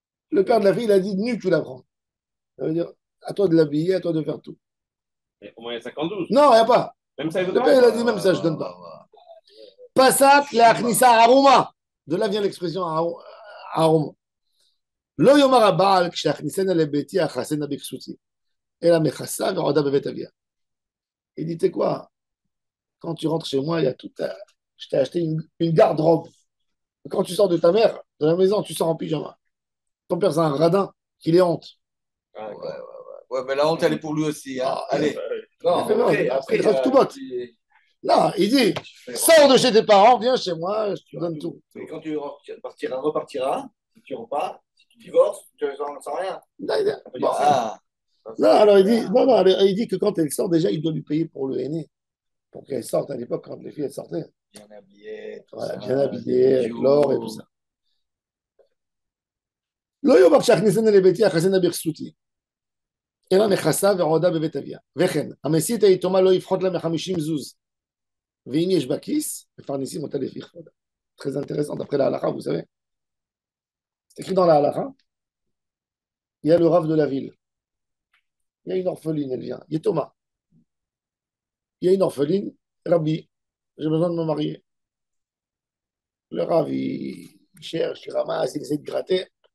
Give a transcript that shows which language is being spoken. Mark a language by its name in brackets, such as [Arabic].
[French] Le père de la fille, il a dit, nu, tu la prends. Ça veut dire, à toi de l'habiller, à toi de faire tout. Au moins 52. Non, il n'y a pas. Même ça, il Le veut père, il pas. a dit, même ça, je ne donne pas. [Hebrew] Pasak la achnissa aroma. [French] De là vient l'expression aroma. [Hebrew] לא יאמר הבעל כשאכניסנה לביתי אכסנה בכסותי, אלא מכסה ועודה בבית אביה. [French] Il dit, tu sais quoi, quand tu rentres chez moi, il y a tout je t'ai acheté une garde-robe. Quand tu sors de ta mère, de la maison, tu sors en pyjama. Ton père, c'est un radin, qu'il ait honte. Ouais, mais la honte, elle est pour lui aussi. Hein. Ah, Allez. Non, après, il reste tout bot. Non, il dit, sors de chez tes parents, viens chez moi, je te donne tout. Mais quand tu repartiras, si tu repars, si tu divorces, tu ne sens rien. Bon. Ah. Non, alors il dit, non, non, alors, il dit que quand elle sort, déjà, il doit lui payer pour le aîné. Pour qu'elle sorte à l'époque, quand les filles elles sortaient. Bien habillé. Voilà, bien habillée, avec l'or et tout ça. [Hebrew] לא יאמר כשהכניסנה לביתי אכסנה בכסותי, אלא מכסה ועודה בבית אביה. וכן, המסית היתומה לא יפחות לה מ50 זוז. ואם יש בה כיס, מפרנסים אותה לפי כבודה. [French] Très intéressant, d'après la halakha, vous savez. C'est écrit dans la halakha. Il y a le rave de la ville. Il y a une orpheline, elle vient. Yetoma. Il y a une orpheline. Rabbi, j'ai besoin de me marier. Le rave, il cherche, il ramasse, il essaie de gratter.